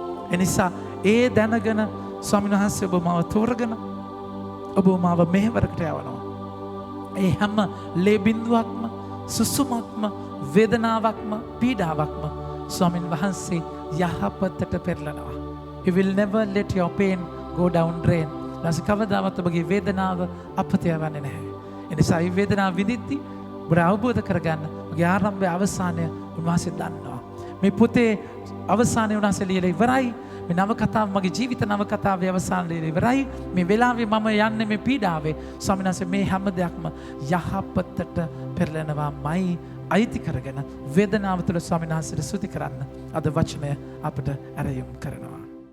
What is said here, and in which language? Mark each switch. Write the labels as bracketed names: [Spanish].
[Sinhala] එනිසා ඒ දැනගෙන ස්වාමීන් වහන්සේ ඔබ මාව තෝරගෙන ඔබ මාව මෙහෙවරකට යවනවා. ඒ හැම ලේ බිඳුවක්ම සුසුමක්ම වේදනාවක්ම පීඩාවක්ම ස්වාමීන් වහන්සේ යහපතට පෙරලනවා. [English] He will never let your pain go down drain. [Sinhala] ඊට කවදාවත් ඔබගේ වේදනාව අපතේ යවන්නේ නැහැ. එනිසා මේ වේදනාව විඳිද්දී ඔබ අවබෝධ කරගන්න ඔබගේ ආරම්භය අවසානය උන්වහන්සේ දන්නවා. මේ පොතේ අවසානය උන්වහන්සේ ලියලා ඉවරයි. මේ නව කතාව මගේ ජීවිත නව කතාවේ අවසානය ලියලා ඉවරයි. මේ වෙලාවේ මම යන්නේ මේ පීඩාවේ. ස්වාමීන් වහන්සේ මේ හැම දෙයක්ම යහපතට පෙරලෙනවාමයි අයිති කරගෙන වේදනාව තුළ ස්වාමීන් වහන්සේට ස්තුති කරන්න අද වචනය අපට ඇරයුම් කරනවා.